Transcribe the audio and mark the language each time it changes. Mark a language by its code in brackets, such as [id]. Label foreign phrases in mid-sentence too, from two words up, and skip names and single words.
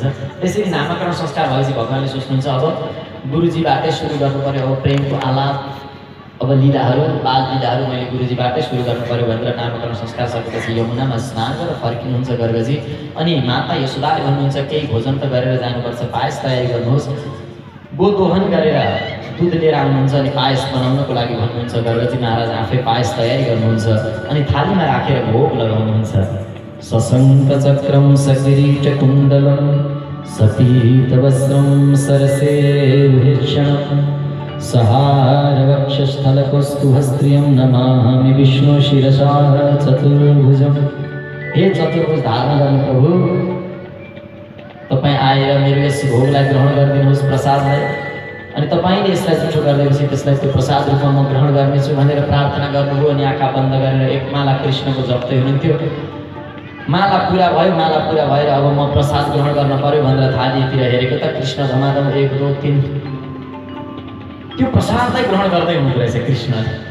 [ne] त्यसरी नामकरण संस्कार भएपछि भगवान्ले सोच्नुहुन्छ अब गुरुजीबाटै सुरु गर्नु पर्यो, अब प्रेमको आलाप, अब लीलाहरू, बाल लीलाहरू मैले गुरुजीबाटै सुरु गर्नु पर्यो भनेर नामकरण संस्कार सकेपछि यमुनामा स्नान गरेर फर्किनुहुन्छ गर्गजी। अनि माता यशोदाले भन्नुहुन्छ केही भोजन त गरेर जानुपर्छ, पायस तयारी गर्नुहोस्। गोदोहन गरेर दुध लिएर आउनुहुन्छ अनि पायस बनाउनको लागि भन्नुहुन्छ। गर्गजी महाराज आफै पायस तयारी गर्नुहुन्छ अनि थालीमा राखेर भोग लगाउनुहुन्छ। [sa] सशङ्क चक्रम सकिरीट कुण्डलं सपीतवस्त्रं सरसेरुहेक्षणं सहारवक्षस्थलकौस्तुभस्त्रियं नमामि विष्णु शिरसा चतुर्भुजं। [ne] हे चतुर्भुज धारण गर्ने प्रभु, तपाईँ आएर मेरो यस भोगलाई ग्रहण गरिदिनुहोस्, प्रसादलाई, अनि तपाईँले यसलाई जुठो गरिदिएपछि त्यसलाई त्यो प्रसाद रूपमा म ग्रहण गर्नेछु भनेर प्रार्थना गर्नुभयो। अनि आँखा बन्द गरेर एक माला कृष्णको जप्दै हुनुहुन्थ्यो। माला पुरा भयो, माला पुरा भएर अब म प्रसाद ग्रहण गर्न पर्यो भनेर थालीतिर हेरेको त कृष्ण धमाधम 1 2 3 त्यो प्रसादलाई ग्रहण गर्दै हुनुहुँदो रहेछ कृष्णले।